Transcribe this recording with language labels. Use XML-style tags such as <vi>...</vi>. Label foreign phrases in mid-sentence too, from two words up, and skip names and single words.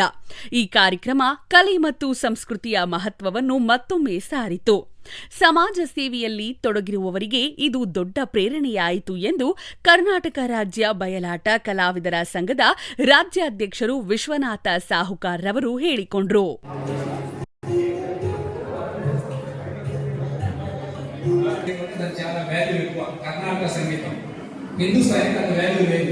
<kn>ಈ ಕಾರ್ಯಕ್ರಮ ಕಲೆ ಮತ್ತು ಸಂಸ್ಕೃತಿಯ ಮಹತ್ವವನ್ನು ಮತ್ತೊಮ್ಮೆ ಸಾರಿತು. ಸಮಾಜ ಸೇವೆಯಲ್ಲಿ ತೊಡಗಿರುವವರಿಗೆ ಇದು ದೊಡ್ಡ ಪ್ರೇರಣೆಯಾಯಿತು ಎಂದು ಕರ್ನಾಟಕ ರಾಜ್ಯ ಬಯಲಾಟ ಕಲಾವಿದರ ಸಂಘದ ರಾಜ್ಯಾಧ್ಯಕ್ಷರು ವಿಶ್ವನಾಥ ಸಾಹುಕಾರ್ ರವರು ಹೇಳಿಕೊಂಡರು.</kn> <te>చాలా వాల్యూ ఎక్కువ కర్ణాటక సంగీతం. హిందూ సాహిత్యం అంత వాల్యూ లేదు.</te>